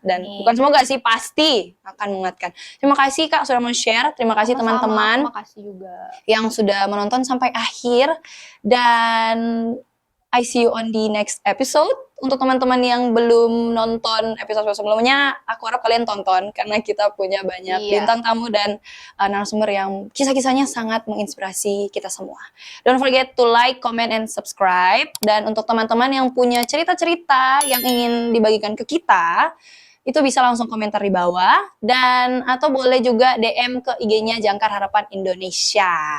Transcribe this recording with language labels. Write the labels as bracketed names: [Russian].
[Indonesian] Dan bukan semoga sih, pasti akan menguatkan. Terima kasih Kak sudah mau share. Terima kasih teman-teman yang sudah menonton sampai akhir. Dan [English] I see you on the next episode. [Indonesian] Untuk teman-teman yang belum nonton episode sebelumnya, aku harap kalian tonton karena kita punya banyak bintang tamu dan narasumber yang kisah-kisahnya sangat menginspirasi kita semua. [English] Don't forget to like, comment, and subscribe. [Indonesian] Dan untuk teman-teman yang punya cerita-cerita yang ingin dibagikan ke kita, itu bisa langsung komentar di bawah dan atau boleh juga DM ke IG-nya Jangkar Harapan Indonesia.